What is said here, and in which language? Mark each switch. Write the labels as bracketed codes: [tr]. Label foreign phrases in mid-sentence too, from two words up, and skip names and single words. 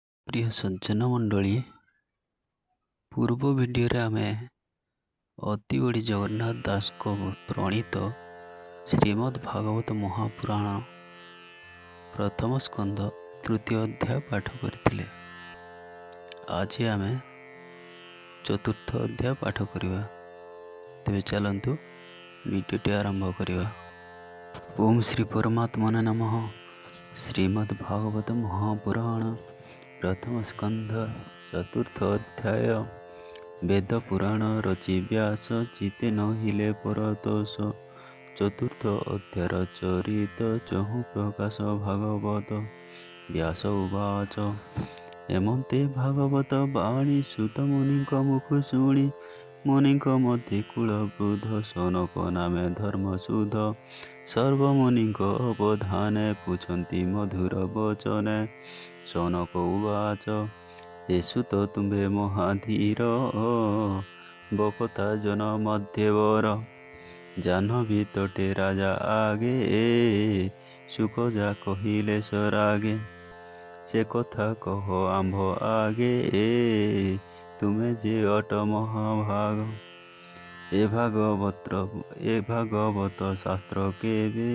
[or] ପ୍ରିୟ ସଜ୍ଜନ ମଣ୍ଡଳୀ ପୂର୍ବ ଭିଡିଓ ଆମେ ଅତିବଡ଼ି ଜଗନ୍ନାଥ ଦାସଙ୍କ ପ୍ରଣୀତ ଶ୍ରୀମଦ୍ ଭାଗବତ ମହାପୁରାଣ ପ୍ରଥମ ସ୍କନ୍ଦ ତୃତୀୟ ଅଧ୍ୟାୟ ପାଠ କରିଥିଲେ। ଆଜି ଆମେ ଚତୁର୍ଥ ଅଧ୍ୟାୟ ପାଠ କରିବା। ତେବେ ଚାଲନ୍ତୁ ଭିଡିଓଟି ଆରମ୍ଭ କରିବା। [sa] ओम श्री परमात्मने नमः। श्रीमद् भागवत महापुराण प्रथम स्कंध चतुर्थ अध्याय। [or] ବେଦ ପୁରାଣ ରଚି ବ୍ୟାସ ଚିତ୍ତେ ନହିଲେ ପରିତୋଷ। ଚତୁର୍ଥ ଅଧ୍ୟାୟ ଚରିତ ଚହୁ ପ୍ରକାଶ ଭାଗବତ। [sa] व्यास उवाच [or] ଏମନ୍ତେ ଭାଗବତ ବାଣୀ ସୂତ ମୁନିଙ୍କ ମୁଖ ଶୁଣି। ମୁନିଙ୍କ ମଧ୍ୟ କୁଳ ବୃଦ୍ଧ ସନକ ନାମେ ଧର୍ମସୁଧ। ସର୍ବମୁନିଙ୍କ ଅବଧାନେ ପୁଛନ୍ତି ମଧୁର ବଚନେ। [sa] सनक उवाच [or] ସୂତ ତୁମ୍ଭେ ମହାଧୀର। ବକ୍ତା ଜନ ମଧ୍ୟବର। ଜାହ୍ନବୀ ତଟେ ରାଜା ଆଗେ। ସୁଖ ଯା କହିଲେ ସରାଗେ। ସେ କଥା କହ ଆମ୍ଭ ଆଗେ। ତୁମ୍ଭେ ଯେ ଅଟ ମହାଭାଗ। ଏ ଭାଗବତ ଶାସ୍ତ୍ର କେବେ।